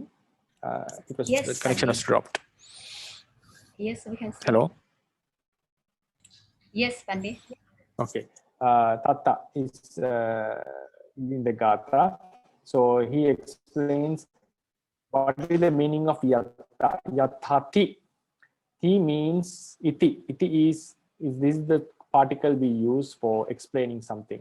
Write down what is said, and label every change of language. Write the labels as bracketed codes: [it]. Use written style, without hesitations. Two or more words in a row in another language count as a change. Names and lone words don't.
[en] Because Yes, the connection Bhante. has dropped. Yes, we can see. Hello. Yes, Bhante. Okay. Tata is in the Gatha. So he explains what is the meaning of yatta. Yathati. Ti means iti. Iti is this is the particle we use for explaining something.